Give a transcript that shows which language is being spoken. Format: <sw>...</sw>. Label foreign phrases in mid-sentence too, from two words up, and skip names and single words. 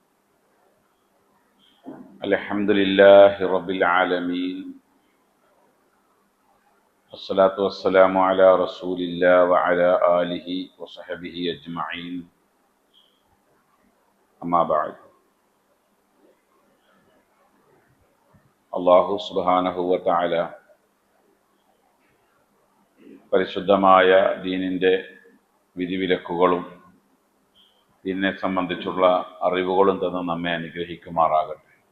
<ar>الحمد لله رب العالمين، والصلاة والسلام على رسول الله وعلى آله وصحبه أجمعين. أما بعد. الله سبحانه وتعالى</ar> <ml>പരിശുദ്ധമായ ദീനിൻ്റെ വിധിവിലക്കുകളും ദീനിനെ സംബന്ധിച്ചുള്ള അറിവുകളും തന്ന് നമ്മെ അനുഗ്രഹിക്കുമാറാകട്ടെ.</ml>